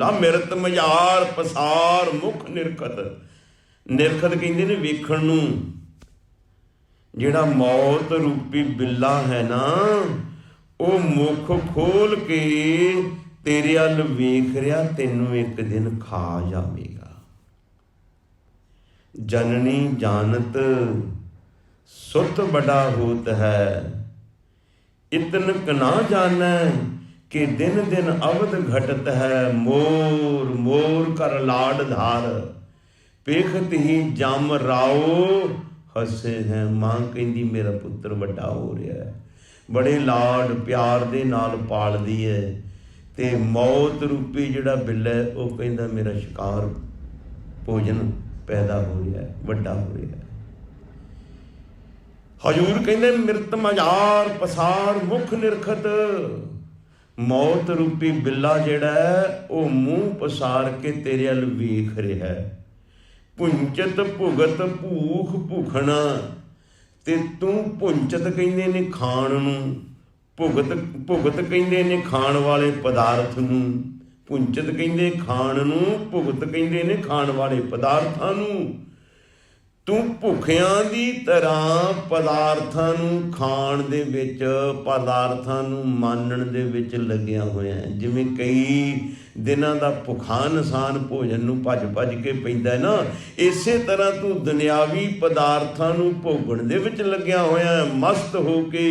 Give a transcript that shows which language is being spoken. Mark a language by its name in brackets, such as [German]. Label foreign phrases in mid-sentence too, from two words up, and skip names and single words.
[Punjabi] ਮਿਰਤ ਮਜਾਰ ਪਸਾਰ ਮੁਖ ਨਿਰਖਤ, ਨਿਰਖਤ ਕਹਿਤੇ ਨੇ ਵੇਖਣ ਨੂੰ। ਜਿਹੜਾ ਮੌਤ ਰੂਪੀ ਬਿੱਲਾ ਹੈ ਨਾ, ਵੋ ਮੁਖ ਖੋਲ੍ਹ ਕੇ ਤੇਰੇ ਵੱਲ ਵੇਖ ਰਿਹਾ, ਤੈਨੂੰ ਇੱਕ ਦਿਨ ਖਾ ਜਾਵੇਗਾ। ਜਨਨੀ ਜਾਨਤ ਸੁਤ ਬਡਾ ਹੋਤ ਹੈ, ਇਤਨ ਕ ਨਾ ਜਾਨੈ ਕਿ ਦਿਨ ਦਿਨ ਅਵਧ ਘਟਤ ਹੈ। ਮੋਰ ਮੋਰ ਕਰ ਲਾਡ ਧਾਰ, ਪੇਖਤ ਹੀ ਜਮ ਰਾਓ ਹਸੇ ਹੈਂ। ਮਾਂ ਕਹਿਤੀ ਮੇਰਾ ਪੁੱਤਰ ਵੱਡਾ ਹੋ ਰਹਾ ਹੈ, ਬੜੇ ਲਾਡ ਪਿਆਰ ਦੇ ਨਾਲ ਪਾਲਦੀ ਹੈ। ਤੇ ਮੌਤ ਰੂਪੀ ਜਿਹੜਾ ਬਿੱਲਾ ਹੈ, ਵੋ ਕਹਿਤਾ ਮੇਰਾ ਸ਼ਿਕਾਰ ਭੋਜਨ ਪੈਦਾ ਹੋ ਰਹਾ ਹੈ, ਵੱਡਾ ਹੋ ਰਹਾ ਹੈ। ਹਜ਼ੂਰ ਕਹਿਤੇ ਮਿਰਤ ਮਜਾਰ ਪਸਾਰ ਮੁਖ ਨਿਰਖਤ। ਮੌਤ ਰੂਪੀ ਬਿੱਲਾ ਜਿਹੜਾ ਹੈ, ਵੋ ਮੂੰਹ ਪਸਾਰ ਕੇ ਤੇਰੇ ਵੱਲ ਵੇਖ ਰਹਾ ਹੈ। ਪੁੰਚਤ ਭੁਗਤ ਭੂਖ ਭੁਖਨਾ, ਤੇ ਤੂ ਪੁੰਚਤ ਕਹਿੰਦੇ ਨੇ ਖਾਣ ਨੂੰ, ਭੁਗਤ ਭੁਗਤ ਕਹਿੰਦੇ ਨੇ ਖਾਣ ਵਾਲੇ ਪਦਾਰਥ ਨੂੰ। ਪੁੰਚਤ ਕਹਿੰਦੇ ਖਾਣ ਨੂੰ, ਭੁਗਤ ਕਹਿੰਦੇ ਨੇ ਖਾਣ ਵਾਲੇ ਪਦਾਰਥਾਂ ਨੂੰ। ਤੂੰ ਭੁੱਖਿਆਂ ਦੀ ਤਰ੍ਹਾਂ ਪਦਾਰਥਾਂ ਨੂੰ ਖਾਣ ਦੇ ਵਿੱਚ, ਪਦਾਰਥਾਂ ਨੂੰ ਮਾਨਣ ਦੇ ਵਿੱਚ ਲੱਗਿਆ ਹੋਇਆ ਹੈ। ਜਿਵੇਂ ਕਈ ਦਿਨਾਂ ਦਾ ਭੁੱਖਾ ਇਨਸਾਨ ਭੋਜਨ ਨੂੰ ਭੱਜ ਭੱਜ ਕੇ ਪੈਂਦਾ ਨਾ, ਇਸੇ ਤਰ੍ਹਾਂ ਤੂੰ ਦੁਨਿਆਵੀ ਪਦਾਰਥਾਂ ਨੂੰ ਭੋਗਣ ਦੇ ਵਿੱਚ ਲੱਗਿਆ ਹੋਇਆ ਹੈ ਮਸਤ ਹੋ ਕੇ।